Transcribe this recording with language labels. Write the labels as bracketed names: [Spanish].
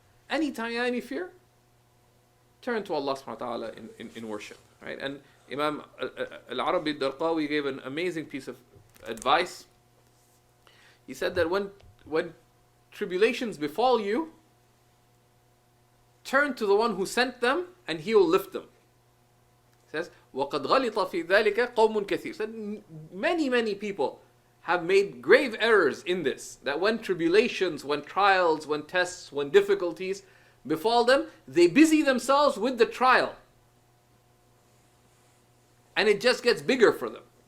[English] Anytime you have any fear, turn to Allah subhanahu wa ta'ala in worship. Right? And Imam al-Arabi al-Darqawi gave an amazing piece of advice. He said that when tribulations befall you, turn to the one who sent them and he will lift them. He says, [Arabic] وَقَدْ غَلِطَ فِي ذَلِكَ قَوْمٌ كَثِيرٌ. [English] Said many people have made grave errors in this. That when tribulations, when trials, when tests, when difficulties befall them, they busy themselves with the trial. And it just gets bigger for them.